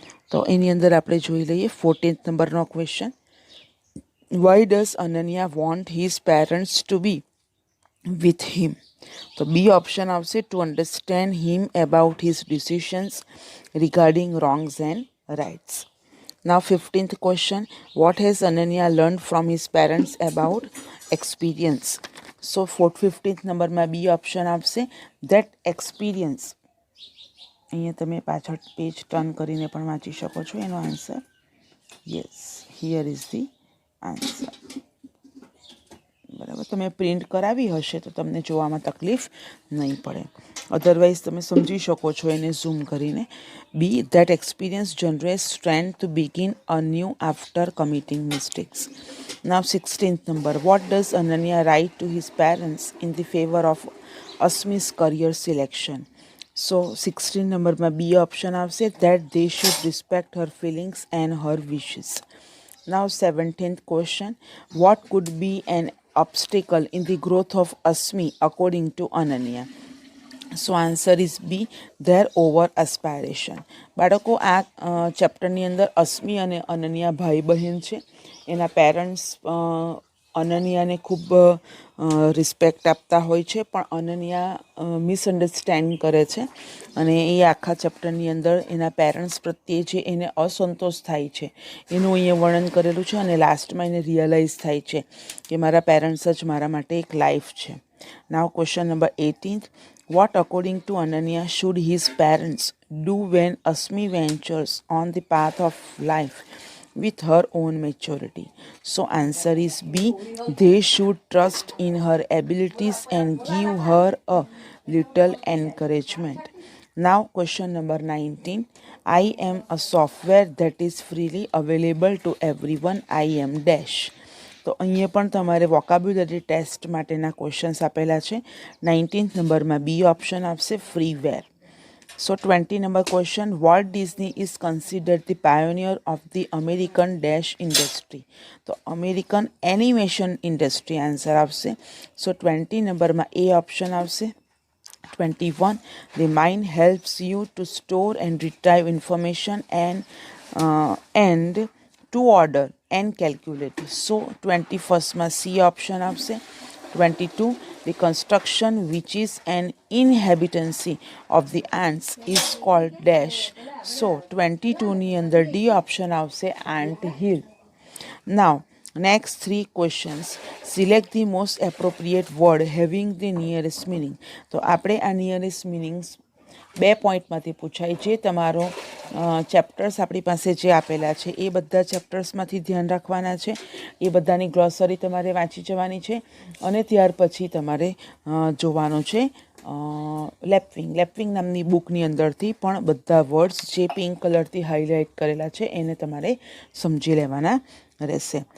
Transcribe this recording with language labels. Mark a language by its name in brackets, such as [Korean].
[Gujarati] તો એની અંદર આપણે જોઈ લઈએ 14th નંબરનો question. [English] Why does Ananya want his parents to be with him? [Gujarati] તો બી ઓપ્શન આવશે, [English] To understand him about his decisions regarding wrongs and rights. Now 15th question. What has Ananya learned from his parents about experience? [Gujarati] So 15th નંબરમાં બી option આવશે, that experience. અહીંયા તમે પાછળ page turn કરીને પણ વાંચી શકો છો એનો answer. [English] Yes, here is the answer. [Gujarati] બરાબર, તમે પ્રિન્ટ કરાવી હશે તો તમને જોવામાં તકલીફ નહીં પડે, અધરવાઇઝ તમે સમજી શકો છો એને ઝૂમ કરીને. [English] B, that experience generates strength to begin a new after committing mistakes. Now 16th number, what does Ananya write to his parents in the favour of Asmi's career selection? So [Gujarati] 16 નંબરમાં બી ઓપ્શન આવશે, [English] That they should respect her feelings and her wishes. Now 17th question, what could be an obstacle in the growth of Asmi according to Ananya? So answer is B, their over aspiration. [Gujarati] બાળકો આ ચેપ્ટરની અંદર અસ્મી અને અનન્યા ભાઈ બહેન છે. એના parents અનન્યાને ખૂબ respect આપતા હોય છે, પણ અનન્યા મિસઅન્ડરસ્ટેન્ડ કરે છે અને એ આખા ચેપ્ટરની અંદર એના પેરેન્ટ્સ પ્રત્યે જે એને અસંતોષ થાય છે એનું અહીંયા વર્ણન કરેલું છે અને લાસ્ટમાં એને રિયલાઇઝ થાય છે કે મારા પેરેન્ટ્સ જ મારા માટે એક લાઈફ છે. [English] Now question number 18th, what according to Ananya should his parents do when Asmi ventures on the path of life with her own maturity? So answer is B, they should trust in her abilities and give her a little encouragement. Now question number 19, I am a software that is freely available to everyone. I am dash. [Gujarati] તો અહીંયા પણ તમારે vocabulary test માટેના questions આપેલા છે. 19th નંબરમાં બી option આપશે, [English] Freeware. So 20 number question, Walt Disney is considered the pioneer of the American dash industry? [Gujarati] તો અમેરિકન એનિમેશન ઇન્ડસ્ટ્રી આન્સર આપશે. સો 20 નંબરમાં એ ઓપ્શન આવશે. [English] 21, the mind helps you to store and retrieve information and to order and calculate. So 21st C option આવશે. 22, the construction which is an inhabitancy of the ants is called dash. [Gujarati] So 22 ની અંદર D option આવશે, ant hill. [English] Now next 3 questions, select the most appropriate word having the nearest meaning. [Gujarati] તો આપણે આ nearest meanings 2 પોઈન્ટમાંથી પૂછાય. જે તમારો chapters આપણી પાસે જે આપેલા છે એ બધા ચેપ્ટર્સમાંથી ધ્યાન રાખવાના છે. એ બધાની ગ્લોસરી તમારે વાંચી જવાની છે અને ત્યાર પછી તમારે જોવાનું છે લેપવિંગ નામની બુકની અંદરથી પણ બધા વર્ડ્સ જે પિંક કલરથી હાઇલાઇટ કરેલા છે એને તમારે સમજી લેવાના રહેશે.